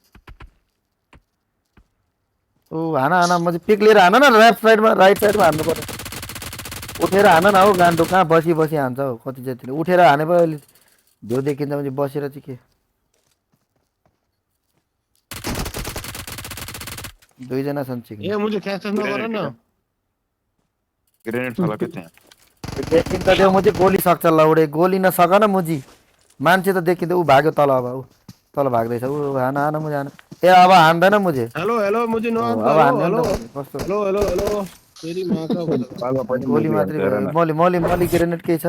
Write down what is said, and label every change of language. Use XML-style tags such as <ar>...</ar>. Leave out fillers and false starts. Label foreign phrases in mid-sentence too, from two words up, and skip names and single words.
<ne>ओ हान म चाहिँ पिक लिएर हान न राइट साइडमा हान्नु पर्यो उठेर हान न हौ गान्डो कहाँ बसी हान्छ हौ कति जति उठेर हाने पो अलि झ्यौ देखिन्छ भने बसेर चाहिँ के दुईजना छन् चिक्ने ए मुझे क्याच नगर न ग्रेनेड फलाके त्यहाँ देखिन्छ त्यो म चाहिँ गोली सक्छ लौडे गोली नसक न मुजी मान्छे त देखिन्छ ऊ भाग्यो तल अब ऊ तल भाग्दैछ ऊ हान मुझे हान ए अब हान्दैन मुझे हेलो मुझे नो अब हान्दैन कस्तो</ne> <hi>हेलो तेरी माँ का</hi> <ne>गोली मात्रै मैले ग्रेनेड केही छ</ne>